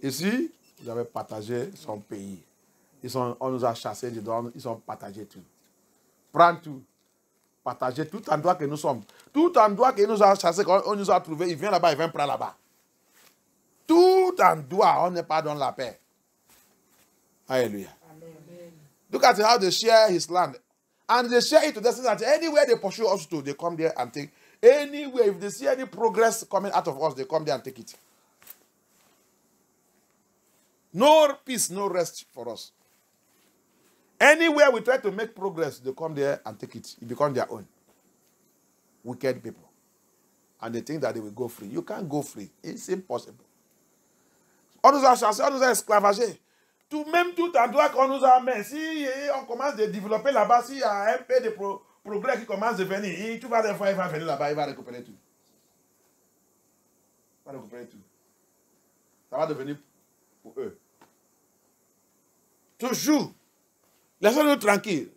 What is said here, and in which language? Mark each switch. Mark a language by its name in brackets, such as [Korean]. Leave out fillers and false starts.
[French] Ici, vous avez partagé son pays. On nous a chassés dedans, ils ont partagé tout. Prends tout. Partager tout endroit que nous sommes. Tout endroit que nous a chassé, on nous a trouvé, il vient là-bas, il vient prendre là-bas. Tout endroit, on n'est pas dans la paix. Alléluia. [English] Look at how they share his land. And they share it to the extent that anywhere they pursue us to, they come there and take. Anywhere, if they see any progress coming out of us, they come there and take it. No peace, no rest for us. Anywhere we try to make progress, they come there and take it. It becomes their own. Wicked people. And they think that they will go free. You can't go free. It's impossible. [French] On nous a chassés, on nous a esclavagés. Même tout endroit qu'on nous a mis, si on commence à développer là-bas, s'il y a un peu de progrès qui commence à venir, tu vas des fois, il va venir là-bas, il va récupérer tout. Il va récupérer tout. Ça va devenir pour eux. Toujours. Laissez-nous tranquilles.